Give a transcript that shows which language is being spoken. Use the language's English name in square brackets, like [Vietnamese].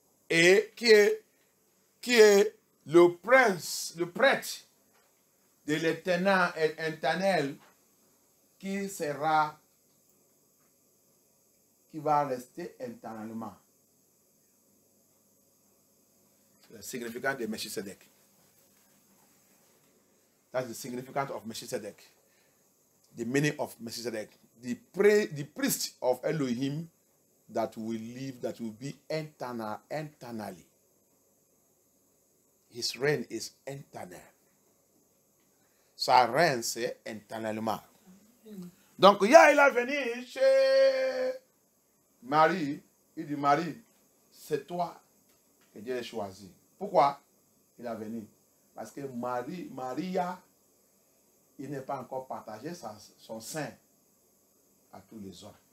[French] Et qui est le prince, le prêtre de l'éternel qui va rester éternellement. C'est le significant de Melchizedek. [English] That's the significance of Melchizedek. The meaning of Melchizedek. The priest of Elohim that will live, that will be eternally. His reign is eternal. [French] Sa reine, c'est éternellement. Donc, il est venu chez Marie. Il dit, Marie, c'est toi que Dieu a choisi. Pourquoi il est venu? Parce que Maria, il n'est pas encore partagé son sein à tous les hommes.